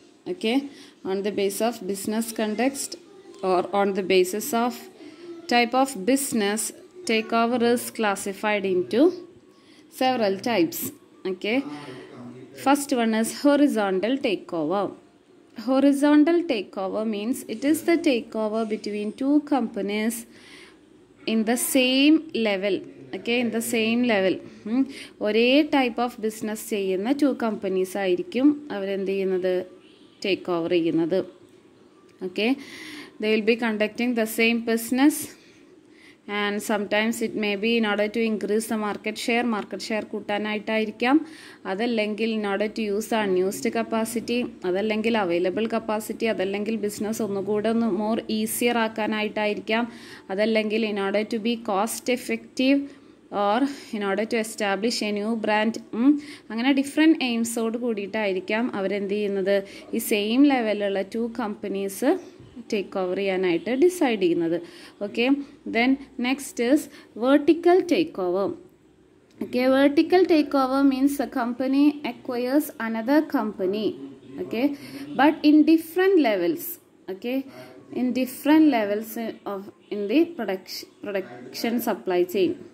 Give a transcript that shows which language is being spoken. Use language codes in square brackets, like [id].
[en] Okay, on the base of business context or on the basis of type of business, takeover is classified into several types. Okay, first one is horizontal takeover. Horizontal takeover means it is the takeover between two companies in the same level. Okay, in the same level. [ml] ഒരേ type of business ചെയ്യുന്ന to companies ആയിരിക്കും അവരെന്ത് ചെയ്യുന്നത്, take over ചെയ്യുന്നത്. [en] okay, they will be conducting the same business and sometimes it may be in order to increase the market share [ml] കൂട്ടാനായിട്ടായിരിക്കാം, അതല്ലെങ്കിൽ [en] in order to use the unused capacity, [ml] അതല്ലെങ്കിൽ available capacity, അതല്ലെങ്കിൽ business ഒന്നുകൂടെ ഒന്ന് more easier ആക്കാനായിട്ടായിരിക്കാം, അതല്ലെങ്കിൽ [en] in order to be cost effective or in order to establish a new brand. [ml] അങ്ങനെ different എയിംസോട് കൂടിയിട്ടായിരിക്കാം അവരെന്ത് ചെയ്യുന്നത്, ഈ സെയിം ലെവലിലുള്ള ടു കമ്പനീസ് ടേക്ക് ഓവർ ചെയ്യാനായിട്ട് ഡിസൈഡ് ചെയ്യുന്നത്. [en] Okay, then next is vertical take over. Okay, vertical takeover means the company acquires another company, okay, but in different levels. Okay, in different levels of in the production supply chain.